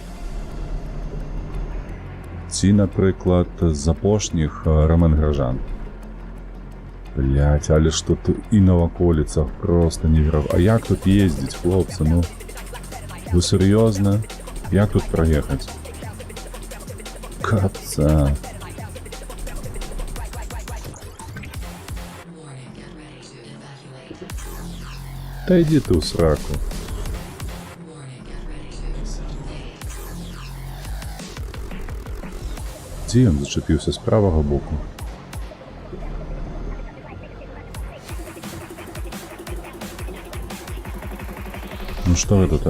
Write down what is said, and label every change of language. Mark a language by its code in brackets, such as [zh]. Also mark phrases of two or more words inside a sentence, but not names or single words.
[be] Ці, напрыклад, з апошніх Роман Гражан. Блять, але што тут і на ваколіцах просто невероятно. А як тут ездзіць, хлопцы, ну? Вы сур'ёзна? Як тут праехаць? Капца. [uk] Та йди ти у сраку. [be] Дзе ён зачепіўся з правага боку? Ну што гэта?